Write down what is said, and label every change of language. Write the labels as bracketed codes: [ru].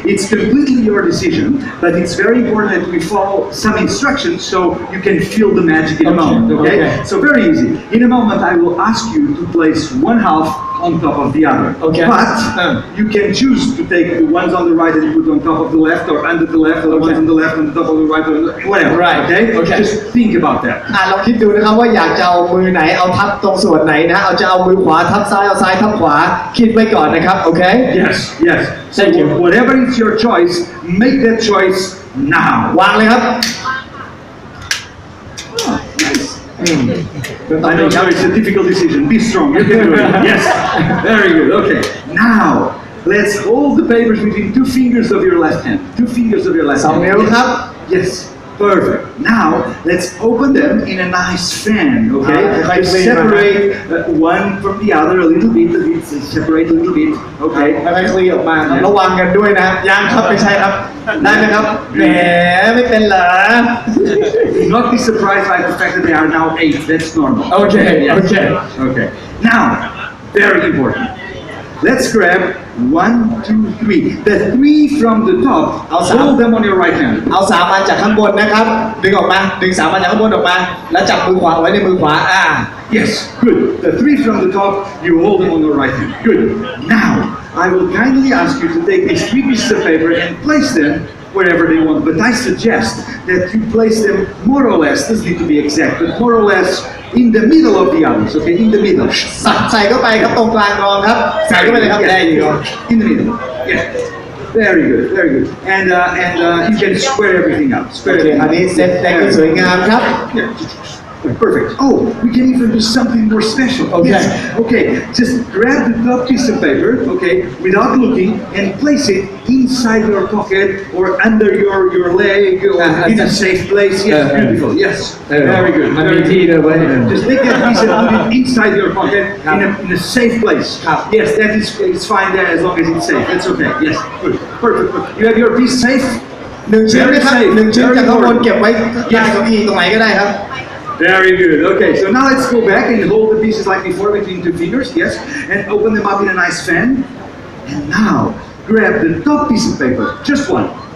[en] It's completely your decision, but it's very important that we follow some instructions so you can feel the magic in a moment, okay? So very easy. In a moment, I will ask you to place one half on top of the other. Okay. But you can choose to take the ones on the right and put on top of the left, or under the left, or the ones on the left on the top of the right, or whatever. Right. Okay? Okay. Just think about that. [th] ลองคิดดูนะครับว่าอยากจะเอามือไหนเอาทับตรงส่วนไหนนะเอาจะเอามือขวาทับซ้ายเอาซ้ายทับขวาคิดไว้ก่อนนะครับโอเค [en] Yes. So Thank you. whatever is your choice, make that choice now. [th] วางเลยครับ [en] I know it's a difficult decision. Be strong. You can do it. Yes. Very good. Okay. Now, let's hold the papers between 2 fingers of your left hand. 2 fingers of your left [th] สอง [en] hand. [th] นิ้วครับ [en] Yes. Perfect. Now, let's open them in a nice fan, okay? Just separate one from the other a little bit, separate a little bit, okay? [th] ค่อยๆคลี่ออกมาครับระวังกันด้วยนะยังครับไม่ใช่ครับได้ไหมครับแหมไม่เป็นเหรอ [en] Do not be surprised by the fact that they are now 8. That's normal. Okay, Yes. okay. Okay. Now, very important. Let's grab 1, 2, 3. The 3 from the top. Hold them on your right hand. [th] เอา3 อันจากข้างบนนะครับดึงออกมาดึง3 อันจากข้างบนออกมาแล้วจับมือขวาไว้ในมือขวา [en] Yes, good. The 3 from the top, you hold them on your right hand. Good. Now, I will kindly ask you to take these 3 pieces of paper and place them wherever they want. But I suggest that you place them more or less, doesn't need to be exact, but more or less in the middle of the others, okay? In the middle. [th] ใส่เข้าไปครับตรงกลางกรองครับใส่เข้าไปเลยครับได้ดีครับ [en] In the middle. Yeah. Very good, very good. And you can square everything up. [th] โอเคอันนี้เซตได้ก็สวยงามครับ [en] Yeah. Perfect. Oh, we can even do something more special. Okay. Yes. Okay. Just grab the top piece of paper, okay, without looking, and place it inside your pocket or under your leg or in a safe place. Yes, beautiful. Yes. Very good. [th] มันมีที่ด้วยเว้ย [en] Just take that piece and put it inside your pocket in a safe place. Yes, that is it's fine there as long as it's safe. That's okay. Yes. Good. Perfect. You have your piece safe? [th] 1 ชิ้นนะครับ1 ชิ้นจากข้างบนเก็บไว้ใต้เก้าอี้ตรงไหนก็ได้ครับ [en] Very good. Okay, so now let's go back and hold the pieces like before between 2 fingers, yes, and open them up in a nice fan. And now grab the top piece of paper, just one.